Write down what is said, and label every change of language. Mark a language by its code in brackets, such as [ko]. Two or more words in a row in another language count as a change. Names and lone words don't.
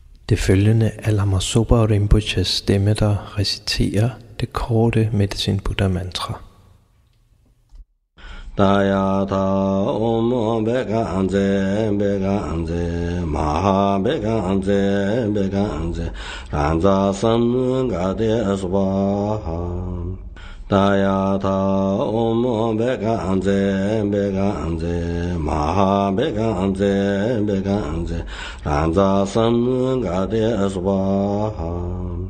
[da] Det følgende er Lama Zopa Rinpoches stemme, der reciterer det korte Medicine Buddha mantra. [sa] Dayata Om Beganze Beganze Maha Beganze Beganze Ranza Sam Gade Swaha Dayata Om Beganze Beganze Maha Beganze Beganze Ranza Sam Gade Swaha